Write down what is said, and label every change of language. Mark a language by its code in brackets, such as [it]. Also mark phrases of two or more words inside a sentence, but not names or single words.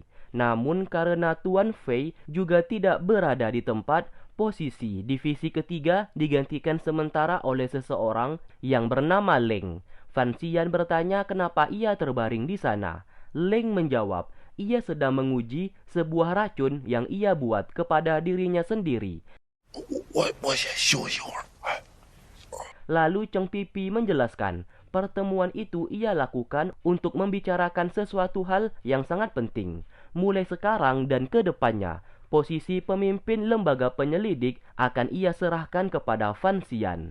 [id] Namun karena Tuan Fei juga tidak berada di tempat, posisi divisi ketiga digantikan sementara oleh seseorang yang bernama Leng. Fan Xian bertanya kenapa ia terbaring di sana. Leng menjawab, ia sedang menguji sebuah racun yang ia buat kepada dirinya sendiri. [zh] 我先休息会儿。哎， [id] Lalu Cheng Pipi menjelaskan, pertemuan itu ia lakukan untuk membicarakan sesuatu hal yang sangat penting. Mulai sekarang dan ke depannya, posisi pemimpin lembaga penyelidik akan ia serahkan kepada Fan Xian.